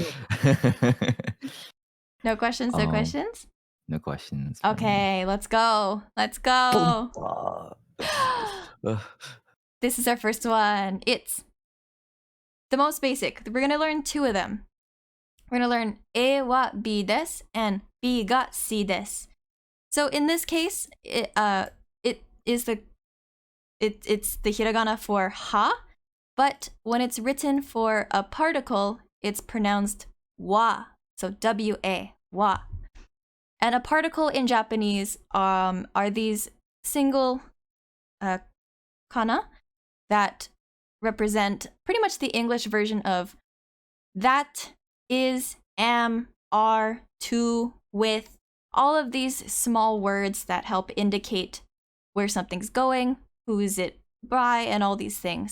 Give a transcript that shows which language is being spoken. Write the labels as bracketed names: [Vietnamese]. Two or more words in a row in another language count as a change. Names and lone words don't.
[English] No questions? No questions? No questions. Okay, let's go. Let's go. This is our first one. It's the most basic. We're going to learn two of them. We're going to learn [Japanese] e wa bi desu [English] and [Japanese] bi ga si desu. [English] So in this case, it's the hiragana for ha, but when it's written for a particle, it's pronounced wa. So W-A, wa. And a particle in Japanese are these single kana that represent pretty much the English version of that, is, am, are, to, with, all of these small words that help indicate where something's going, who is it by, and all these things.